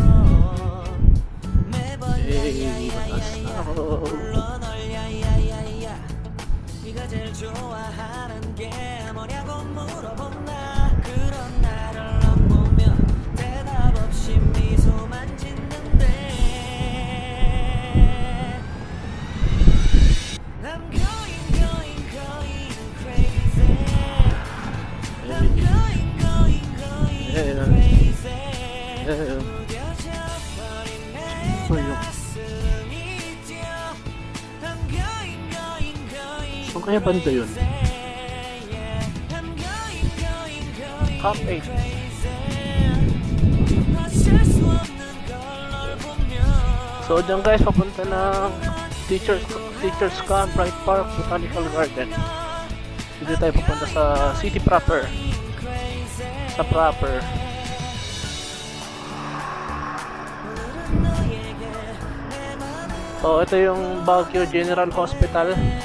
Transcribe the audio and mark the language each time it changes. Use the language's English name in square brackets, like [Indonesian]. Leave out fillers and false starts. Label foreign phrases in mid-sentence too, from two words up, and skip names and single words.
[Korean] 매번 야야야야야 불러 널 야야야야 네가 제일 좋아하는 게 뭐냐고 물어본다 그런 나를 넌 보며 대답 없이 미소만 짓는데 [English] I'm going crazy I'm going crazy [Korean] 무뎌져 버린 내 가슴이 뛰어 [English] I'm going [Filipino] Saan kaya banda yun? [English] I'm going Top 8. [Korean] 어쩔 수 없는 걸널 보며 [Filipino] So dyan guys, papunta ng Teachers Camp, Bright Park, Botanical Garden. Dito tayo papunta sa city proper. Sa proper. So ito yung Baguio General Hospital.